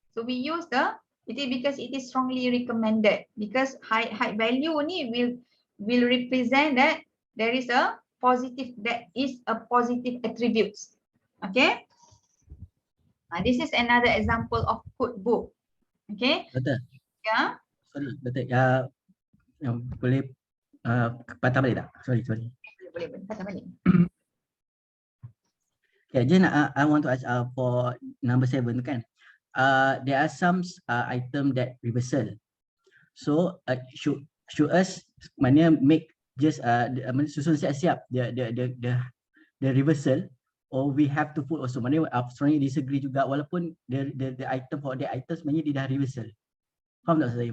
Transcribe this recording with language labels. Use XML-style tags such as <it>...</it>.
<en>So we use it is because it is strongly recommended. Because high value ni will represent that there is a positive attributes. Okay. This is another example of codebook. Okay.</en> <ms>Betul. Ya. Sorry, betul. Yang boleh patah balik tak?</ms> <en>Sorry.</en> <ms>Boleh patah balik.</ms> <en>Okay, Jen, I want to ask for number 7 kan. There are some item that reversal. So should us mana make just</en> <ms>susun siap-siap</ms> <en>the reversal, or we have to put also mana strongly disagree</en> <ms>juga walaupun</ms> <en>the item for the item</en> <ms>sebenarnya dia dah</ms> <en>reversal.</en> <ms>Faham tak saya?</ms>